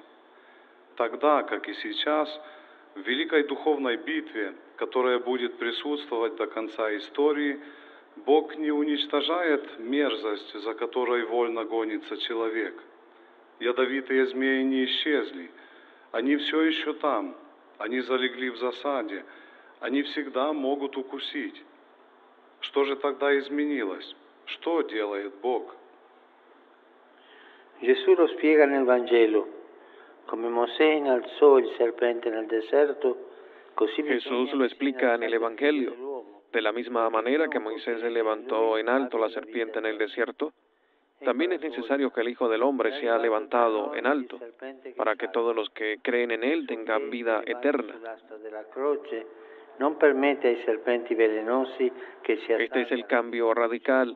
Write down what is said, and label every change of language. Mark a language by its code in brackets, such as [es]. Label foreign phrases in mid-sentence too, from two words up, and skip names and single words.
[ru] Тогда, как и сейчас, в великой духовной битве, которая будет присутствовать до конца истории, Бог не уничтожает мерзость, за которой вольно гонится человек. Ядовитые змеи не исчезли, они все еще там, они залегли в засаде, они всегда могут укусить. Что же тогда изменилось? Что делает Бог? [it] Gesù lo spiega nel Vangelo, come Mosè innalzò il serpente nel deserto, così [es] Jesús lo explica en el Evangelio. De la misma manera que Moisés se levantó en alto la serpiente en el desierto, también es necesario que el Hijo del Hombre sea levantado en alto, para que todos los que creen en Él tengan vida eterna. Este es el cambio radical.